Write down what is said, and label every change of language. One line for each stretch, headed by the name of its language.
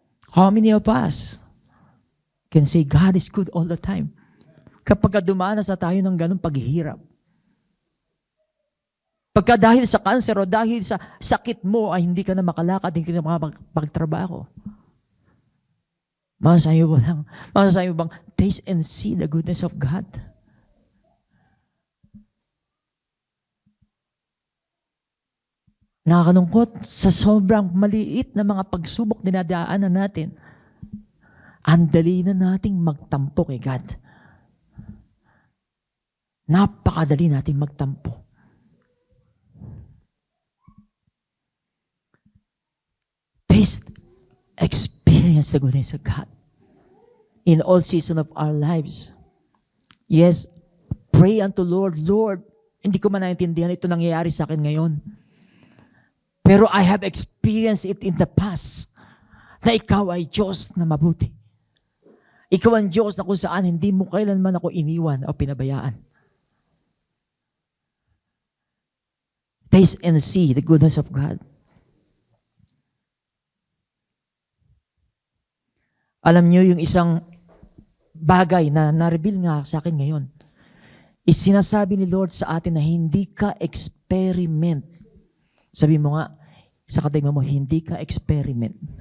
English: How many of us can say God is good all the time?
Filipino: Kapag dumanas na tayo ng ganong paghihirap. Pagka dahil sa cancer o dahil sa sakit mo ay hindi ka na makalakad, hindi ka na makapagtrabaho. Masasabi mo bang,
English: taste and see the goodness of God?
Filipino: Nakakalungkot sa sobrang maliit na mga pagsubok dinadaanan natin. Ang dali na nating magtampo kay God. Napakadali nating magtampo.
English: Taste, experience the goodness of God in all season of our lives. Yes, pray unto Lord,
Filipino: Lord, hindi ko man naintindihan ito nangyayari sa akin ngayon. Pero
English: I have experienced it in the past
Filipino: na ikaw ay Diyos na mabuti. Ikaw ang Diyos na kung saan hindi mo kailanman ako iniwan o pinabayaan.
English: Taste and see the goodness of God.
Filipino: Alam niyo yung isang bagay na na-reveal nga sa akin ngayon, is sinasabi ni Lord sa atin na hindi ka experiment. Sabi mo nga, sa katabi mo, hindi ka experiment.